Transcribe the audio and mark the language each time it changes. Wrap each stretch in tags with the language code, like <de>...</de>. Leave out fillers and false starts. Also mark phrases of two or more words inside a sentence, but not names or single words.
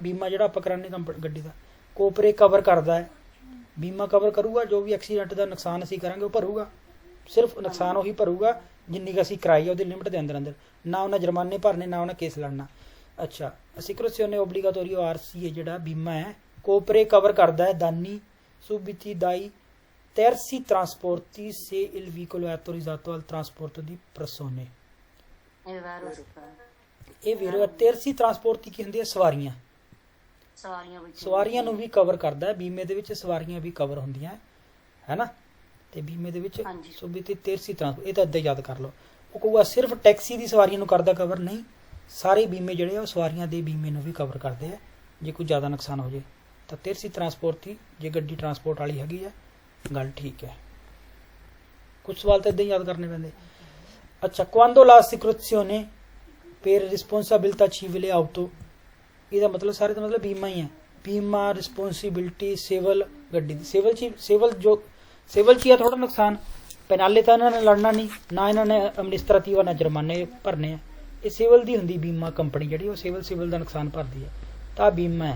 <pa>ਬੀਮਾ ਜਿਹੜਾ ਆਪਾਂ ਕਰਾਉਂਦੇ ਗੱਡੀ ਦਾ, ਕੋਪਰੇ ਕਵਰ ਕਰਦਾ ਹੈ, ਬੀਮਾ ਕਵਰ ਕਰੂਗਾ ਜੋ ਵੀ ਐਕਸੀਡੈਂਟ ਦਾ ਨੁਕਸਾਨ ਅਸੀਂ ਕਰਾਂਗੇ ਉਹ ਭਰੂਗਾ, ਸਿਰਫ ਨੁਕਸਾਨ ਉਹੀ ਭਰੂਗਾ ਜਿੰਨੀ ਕੁ ਅਸੀਂ ਕਰਾਈ ਆ ਉਹਦੀ ਲਿਮਟ ਦੇ ਅੰਦਰ ਨਾ ਉਹਨਾਂ ਜੁਰਮਾਨੇ ਭਰਨੇ, ਨਾ ਉਹਨਾਂ ਕੇਸ ਲੜਨਾ।</pa> <it>ਅੱਛਾ, assicurazione obbligatoria RCA</it> <pa>ਜਿਹੜਾ ਬੀਮਾ ਹੈ,</pa> <it>ਕੋਪਰੇ</it> <pa>ਕਵਰ ਕਰਦਾ ਹੈ</pa> <it>danni subiti dai terzi trasporti se il veicolo è autorizzato al trasporto di persone.</it> <pa>ਇਹ ਵੈਰੋ ਇਹ ਵੀਰੋ</pa> <it>terzi trasporti</it> <pa>ਕੀ ਹੁੰਦੀ ਹੈ? ਸਵਾਰੀਆਂ। ਸਵਾਰੀਆਂ ਵਿੱਚ ਸਵਾਰੀਆਂ ਨੂੰ ਵੀ ਕਵਰ ਕਰਦਾ ਹੈ ਬੀਮੇ ਦੇ ਵਿੱਚ, ਸਵਾਰੀਆਂ ਵੀ ਕਵਰ ਹੁੰਦੀਆਂ ਹੈ ਨਾ, ਤੇ ਬੀਮੇ ਦੇ ਵਿੱਚ ਹਾਂਜੀ। ਸੋ ਵੀ ਤੇ</pa> <it>terzi trasporti</it> <pa>ਇਹ ਤਾਂ ਏਦਾਂ ਯਾਦ ਕਰ ਲਓ। ਉਹ ਕਹੂਗਾ ਸਿਰਫ ਟੈਕਸੀ ਦੀ ਸਵਾਰੀਆਂ ਨੂੰ ਕਰਦਾ ਕਵਰ, ਨਹੀਂ, ਸਾਰੇ ਬੀਮੇ ਜਿਹੜੇ ਆ ਉਹ ਸਵਾਰੀਆਂ ਦੇ ਬੀਮੇ ਨੂੰ ਵੀ ਕਵਰ ਕਰਦੇ ਆ ਜੇ ਕੋਈ ਜ਼ਿਆਦਾ ਨੁਕਸਾਨ ਹੋ ਜੇ ਤਾਂ</pa> <it>terzi trasporti</it> <pa>ਜੇ ਗੱਡੀ ਟਰਾਂਸਪੋਰਟ ਵਾਲੀ ਹੈਗੀ ਆ ਗੱਲ ਠੀਕ ਹੈ। ਕੁਝ ਸਵਾਲ ਤਾਂ ਏਦਾਂ ਹੀ ਯਾਦ ਕਰਨੇ ਪੈਂਦੇ। ਅੱਛਾ,</pa> <it>quando l'assicurazione per responsabilità civile auto,</it> <pa>ਇਹਦਾ ਮਤਲਬ ਸਾਰੇ ਦਾ ਮਤਲਬ ਬੀਮਾ ਹੀ ਹੈ। ਬੀਮਾ ਰਿਸਪੌਂਸਿਬਿਲਟੀ ਸਿਵਲ ਗੱਡੀ ਦੀ, ਸਿਵਲ 'ਚ ਹੀ ਆ ਥੋੜਾ ਨੁਕਸਾਨ, ਪੈਨਾਲੇ ਤਾਂ ਇਹਨਾਂ ਨੇ ਲੜਨਾ ਨਹੀਂ, ਨਾ ਇਹਨਾਂ ਨੇ ਐਮਨਿਸਟ੍ਰੇਟਿਵ ਨਾ ਜੁਰਮਾਨੇ ਭਰਨੇ ਆ। ਇਹ ਸਿਵਲ ਦੀ ਹੁੰਦੀ ਬੀਮਾ ਕੰਪਨੀ ਜਿਹੜੀ, ਉਹ ਸਿਵਲ ਦਾ ਨੁਕਸਾਨ ਭਰਦੀ ਹੈ ਤਾਂ ਬੀਮਾ ਹੈ।</pa>